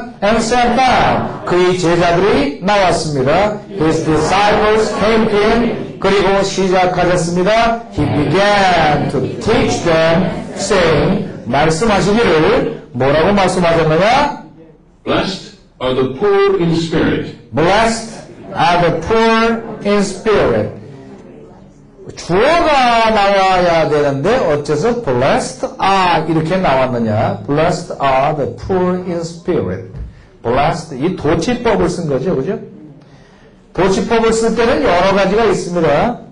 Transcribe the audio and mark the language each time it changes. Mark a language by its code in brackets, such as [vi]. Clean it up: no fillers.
[en] and sat down [ko] 그의 제자들이 나왔습니다 [en] his disciples came to him [ko] 그리고 시작하셨습니다 [en] he began to teach them saying [ko] 말씀하시기를 뭐라고 말씀하셨느냐 [en] Blessed are the poor in spirit. Blessed are the poor in spirit [ko] 주어가 나와야 되는데 어째서 [en] blessed are [ko] 이렇게 나왔느냐? [en] blessed are the poor in spirit. [ko] blessed 이 도치법을 쓴 거죠, 그죠? 도치법을 쓸 때는 여러 가지가 있습니다.